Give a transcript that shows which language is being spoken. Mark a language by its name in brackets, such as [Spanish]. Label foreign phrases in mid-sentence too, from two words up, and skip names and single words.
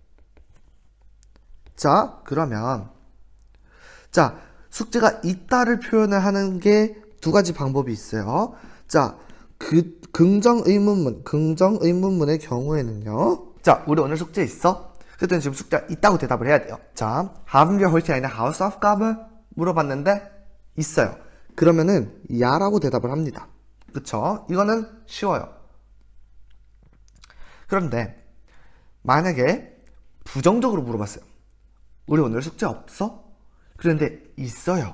[Korean] 자, 그러면 자, 숙제가 있다를 표현을 하는 게 두 가지 방법이 있어요. 자, 긍정 의문문의 경우에는요. 자, 우리 오늘 숙제 있어? 그랬더니 지금 숙제가 있다고 대답을 해야 돼요. 자, [German] haben wir heute eine Hausaufgabe? [Korean] 물어봤는데 있어요. 그러면은 야라고 대답을 합니다. 그쵸? 이거는 쉬워요. 그런데 만약에 부정적으로 물어봤어요. 우리 오늘 숙제 없어? 그런데 있어요.